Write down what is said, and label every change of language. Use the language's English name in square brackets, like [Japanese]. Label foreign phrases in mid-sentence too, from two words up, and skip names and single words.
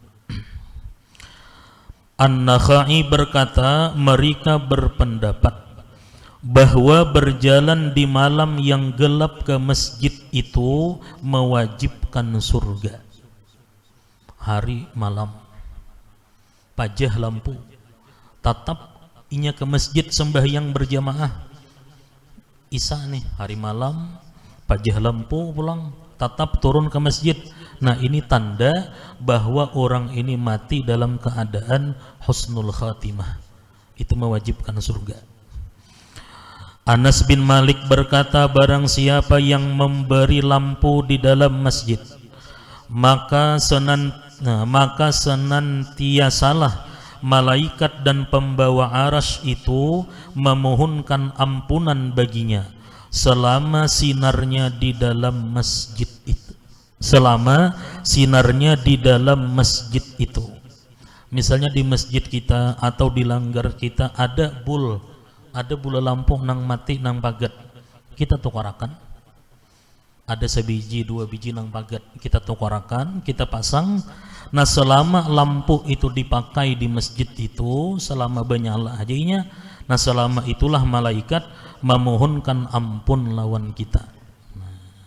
[Indonesian] An-Nakhai berkata, mereka berpendapat bahwa berjalan di malam yang gelap ke masjid itu mewajibkan surga. [Banjar] Hari malam pajah lampu, tatap inya ke masjid sembahyang berjamaah. Isya nih hari malam, pajah lampu pulang, tatap turun ke masjid. [Indonesian] Nah, ini tanda bahwa orang ini mati dalam keadaan [Arabic] حسن الخاتمة. [Indonesian] Itu mewajibkan surga. Anas bin Malik berkata, barang siapa yang memberi lampu di dalam masjid, maka senantiasalah malaikat dan pembawa arasy itu memohonkan ampunan baginya selama sinarnya di dalam masjid itu. Selama sinarnya di dalam masjid itu. [Banjar] Misalnya di masjid kita atau di langgar kita ada bola lampu nang mati nang pagat, kita tukarakan. Ada sebiji, 2 biji nang pagat, kita tukarakan, kita pasang. [Indonesian] Nah, selama lampu itu dipakai di masjid itu, selama bernyala ajainya, nah selama itulah malaikat memohonkan ampun lawan kita.